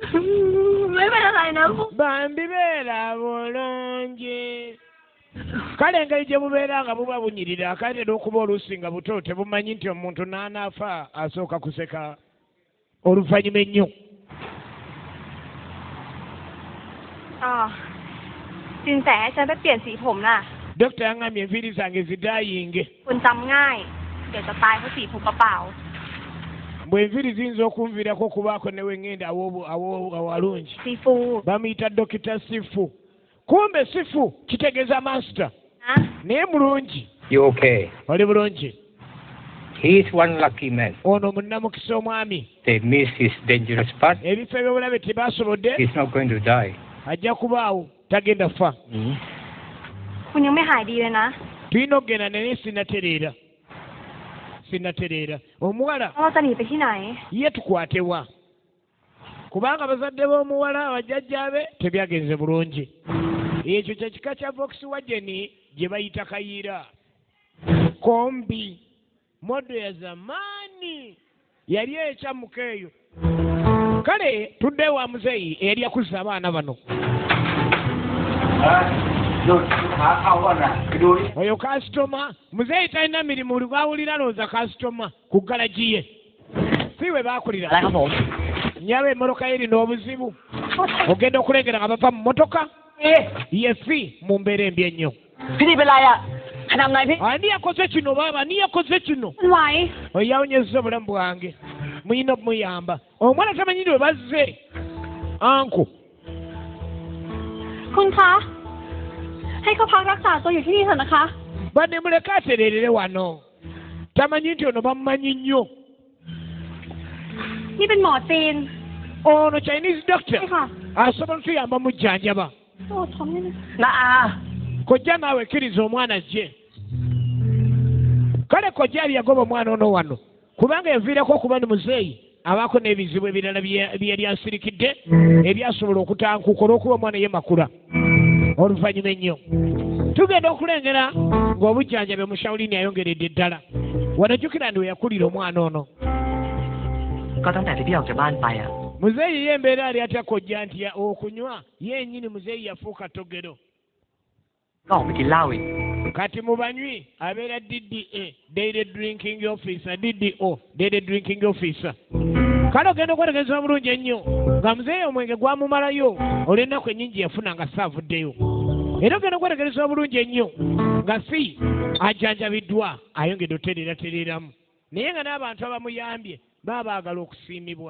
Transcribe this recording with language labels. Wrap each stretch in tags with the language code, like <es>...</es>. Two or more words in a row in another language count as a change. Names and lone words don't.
<lg>bambibeera bulungi kale engeri gye bubeera nga buba bunyirira kale n'okuba oluusi nga buto tebumanyi nti omuntu n'anaafa asooka kuseka oluvannyuma ennyo</lg> <th>Sinsẻ ฉันไปเปลี่ยนสีผมน่ะ</th> <lg>Dokita yangambye enviiri zange zidaayinge</lg> <th>คุณจำง่ายเดี๋ยวจะตายเพราะสีผมเปล่า</th> <lg>mbwe enviiri ziyinza okunviirako okubaako ne wengenda awalungi Sifu bamuyita Dokita Sifu kumbe Sifu kitegeeza master naye mulungi</lg> <en>You okay?</en> <lg>oli bulungi</lg> <en>He is one lucky man.</en> <lg>ono munnamukisa omwami</lg> <en>They missed his dangerous part.</en> <lg>ebifo ebyobulabe tebasobodde</lg> <en>He's not going to die.</en> <lg>ajja kubaawo tagenda fa</lg> <th>คุณยังไม่หายดีเลยนะ</th> <lg>tulina okugenda naye sinnatereera omuwala</lg> <th>เราจะหนีไปที่ไหน</th> <lg>ye tukwatewa kubanga bazadde b'omuwala abajjajjaabe tebyagenze bulungi ekyo kyekika kya Volkswagen gye bayita kayiira kombi modo ya zamaani yali ekyamuka eyo kale tudde wa muzeeyi eyali akuza abaana bano oyo kasitoma muzeeyi talina mirimu buli bwawulira looza kasitoma ku galagi ye si we baakulira nyaba emmotoka ye erina obuzibu ogenda okulengera nga bava mu mmotoka ye fi mu mbeera embi ennyo</lg> <th>ใครทำอะไรพี่</th> <lg>ani yakoze kino baba ani yakoze kino</lg> <th>มันไหว</th> <lg>oyawunyezza obulamu bwange muyina okumuyamba omwana tamanyi bwe bazze anko</lg> <th>คุณคะ ให้เขาพักรักษาตัวอยู่ที่นี่เถอะนะคะ</th> <lg>badde muleke atererere wano tamanyi nti ono bamumanyi nnyo</lg> <th>นี่เป็นหมอจีน</th> <lg>ono Chinese</lg> <th>ใช่ doctor ค่ะ</th> <lg>asobola otuyamba mujjanjaba</lg> <th>โอ้ท้องนี่นะ น้าอา</th> <lg>kojja naawe kkiriza omwana ajje kale kojja ali yagoba omwana ono wano kubanga yaviirako okuba ni muzeeyi abaako n'ebizibu ebirala byeyali asirikidde ebyasobola okutankuka olw'okuba omwana ye makula oluvannyuma ennyo tugenda okulengera ng'obujjanjabi omushawulini ayongeredde ddala wanajjukira ndi we yakulira omwana ono</lg> <th>ก็ตั้งแต่ที่พี่ออกจากบ้านไปอ่ะ</th> <lg>muzeeyi ye embeera ali atya kojja nti okunywa yennyini muzeeyi yafuuka togero</lg> <th>ก็ออกไปกินเหล้าอีก</th> <lg>kati mu banywi abeera DDA</lg> <en>daily drinking officer</en> <lg>DDO</lg> <en>daily drinking officer</en> <lg>kale ogenda okwetegereza bulungi ennyo nga muzeeyi omwenge gwamumalayo olw'ennaku ennyingi yafuna nga saavuddeyo era ogenda okwetegereza bulungi ennyo nga si ajjanjabiddwa ayongedde otereeratereeramu naye nga n'abantu abamuyambye baba baagala okusiimibwa</lg>